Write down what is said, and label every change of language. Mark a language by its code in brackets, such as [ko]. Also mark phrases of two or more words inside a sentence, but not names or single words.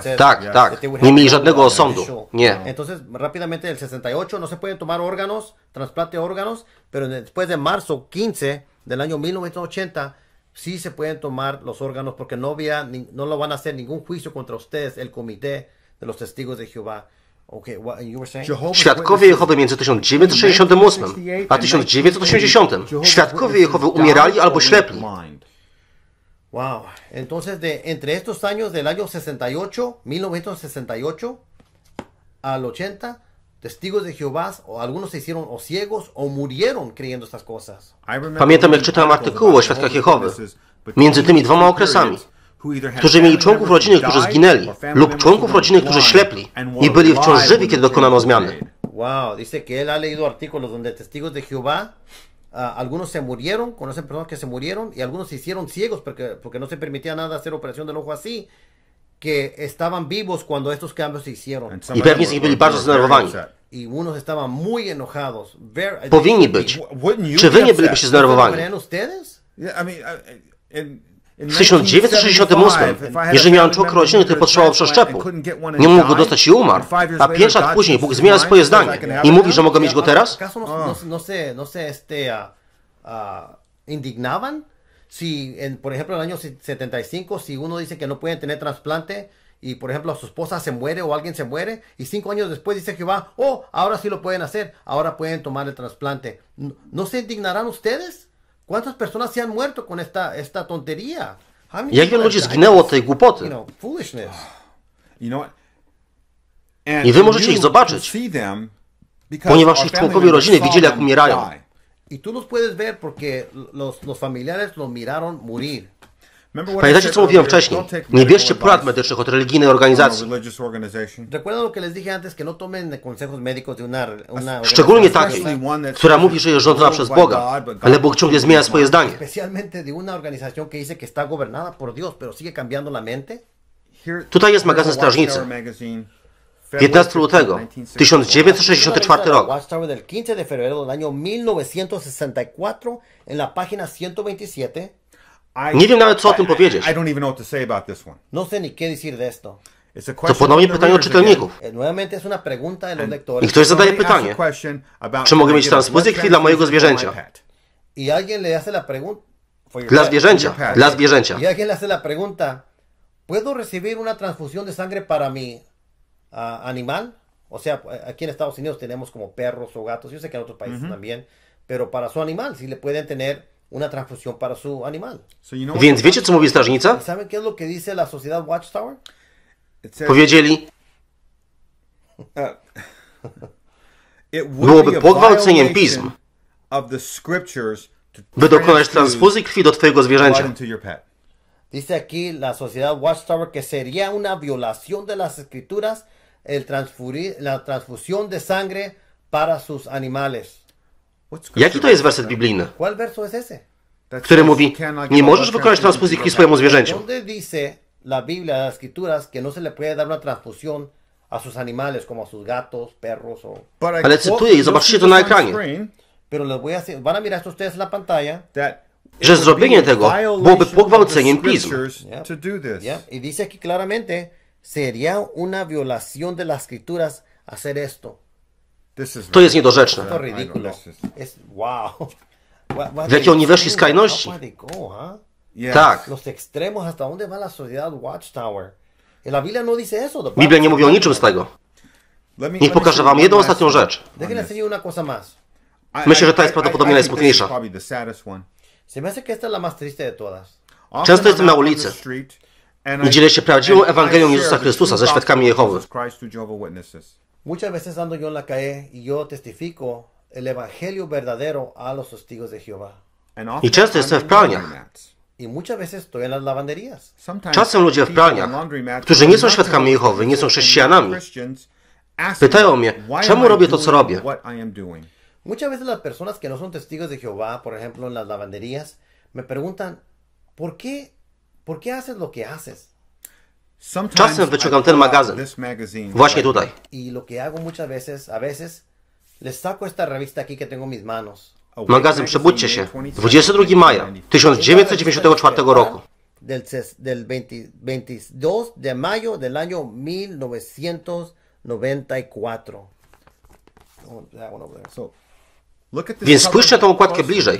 [pl] Tak, tak. Nie mieli żadnego osądu. Nie. [es] Entonces, rápidamente, el 68 no se pueden tomar órganos, trasplante de órganos, pero después de marzo 15 del año 1980 sí se pueden tomar los órganos porque no lo van a hacer ningún juicio contra ustedes, el comité de los testigos de Jehová. [en] Okay, what you were saying? [pl] Świadkowie Jehowy między 1968 a 1980. Świadkowie Jehowy umierali albo ślepli. Wow. [es] Entonces, entre estos años del año 68, 1968 al 80, testigos de Jehová, o algunos se hicieron o ciegos o murieron creyendo estas cosas. [pl] Pamiętam, jak czytałem artykuły o świadkach Jehowy. Między tymi dwoma okresami, którzy mieli członków rodziny, którzy zginęli, lub członków rodziny, którzy ślepli i byli wciąż żywi, kiedy dokonano zmiany. [es] Wow, dice que él ha leído artículos donde testigos de Jehová, algunos se murieron, conocen personas que se murieron, y algunos se hicieron ciegos porque no se permitía nada hacer operación del ojo así, que estaban vivos cuando estos cambios se hicieron. [pl] I pewnie z nich byli bardzo zdenerwowani. [es] Y unos estaban muy enojados. [pl] Powinni być. Czy wy nie bylibyście zdenerwowani? W 1968, jeżeli miałem członka rodziny, który potrzebował przeszczepu, nie mógł go dostać i umarł, a 5 lat później Bóg zmienia swoje zdanie i mówi, że mogę mieć go teraz? [es] No se indignaban si, por ejemplo, en el año 75, si uno dice que no pueden tener trasplante y, por ejemplo, su esposa se muere o alguien se muere y 5 años después dice Jehová, oh, ahora sí lo pueden hacer, ahora pueden tomar el trasplante. ¿No se indignarán ustedes? ¿Cuántas personas se han muerto con esta tontería? [pl] Jak wielu ludzi zginęło od tej głupoty? I wy możecie ich zobaczyć, ponieważ ich członkowie rodziny widzieli, jak umierają. [es] Y tú los puedes ver porque los familiares los miraron morir. [pl] Pamiętacie, co mówiłem wcześniej? Nie bierzcie porad medycznych od religijnej organizacji. [es] Recuerda lo que les dije antes, que no tomen consejos médicos de una [pl] Szczególnie takiej, która mówi, że jest rządzona przez Boga, ale Bóg ciągle zmienia swoje zdanie. [es] Especialmente de una organización que dice que está gobernada por Dios, pero sigue cambiando la mente. [pl] Tutaj jest magazyn Strażnicy. 15 lutego 1964 rok. [es] Watchtower del 15 de febrero del año 1964 en la página 127. [pl] Nie wiem nawet, co o tym powiedzieć. [es] No sé ni qué decir de esto. [pl] To ponownie pytanie od czytelników. [es] Nuevamente es una pregunta de los lectores. [pl] I ktoś zadaje pytanie, czy mogę mieć transfuzję krwi dla mojego zwierzęcia? [es] Y alguien le hace la pregunta. [pl] Dla zwierzęcia. Dla zwierzęcia. [es] Y alguien le hace la pregunta, ¿puedo recibir una transfusión de sangre para mi animal? O sea, aquí en Estados Unidos tenemos como perros o gatos, yo sé que en otros países también, pero para su animal, si le pueden tener una transfusión para su animal. [pl] Więc wiecie, co mówi strażnica? [es] ¿Y saben qué es lo que dice la sociedad Watchtower? [pl] Powiedzieli, byłoby pogwałceniem pism, by dokonać transfuzji krwi do twojego zwierzęcia. [es] Dice aquí la sociedad Watchtower que sería una violación de las escrituras la transfusión de sangre para sus animales. [pl] Jaki to jest werset biblijny, [es] ¿Cuál verso es ese? [pl] który mówi, nie możesz wykonać transfuzji krwi swojemu zwierzęciu? [es] ¿Dónde dice la Biblia, las escrituras, que no se le puede dar una transfusión a sus animales, como a sus gatos, perros o... [pl] Ale cytuję i zobaczycie to na ekranie, [es] Pero les voy a decir, van a mirar esto ustedes en la pantalla. [pl] że zrobienie tego byłoby pogwałceniem pism. [es] Y dice aquí claramente, sería una violación de las escrituras hacer esto. [pl] To jest niedorzeczne. [es] Esto es ridículo. Es, wow. [pl] W jakie oni weszli skrajności? Tak. [es] Los extremos, hasta dónde va la sociedad Watchtower. Y la Biblia no dice eso. [pl] Biblia nie mówi o niczym z tego. Niech pokażę wam jedną ostatnią rzecz. [es] Déjenme enseñar una cosa más. [pl] Myślę, że ta jest prawdopodobnie najsmutniejsza. [es] Se me hace que esta es la más triste de todas. [pl] Często jestem na ulicy i dzielę się prawdziwą Ewangelią Jezusa Chrystusa ze świadkami Jehowy. [es] Muchas veces ando yo en la calle y yo testifico el evangelio verdadero a los testigos de Jehová. [pl] I często jestem w pralniach. [es] Y muchas veces estoy en las lavanderías. [pl] Czasem ludzie w pralniach, którzy nie są świadkami Jehowy, nie są chrześcijanami, pytają mnie, czemu robię to, co robię. [es] Muchas veces las personas que no son testigos de Jehová, por ejemplo en las lavanderías, me preguntan, ¿por qué haces lo que haces? [pl] Czasem wyciągam ten magazyn, właśnie tutaj. [es] Y lo que hago muchas veces, a veces, les saco esta revista aquí que tengo en mis manos. [pl] Magazyn Przebudźcie się, 22 maja 1994 roku. [es] Del 22 de mayo del año 1994. [pl] Więc spójrzcie na tą okładkę bliżej.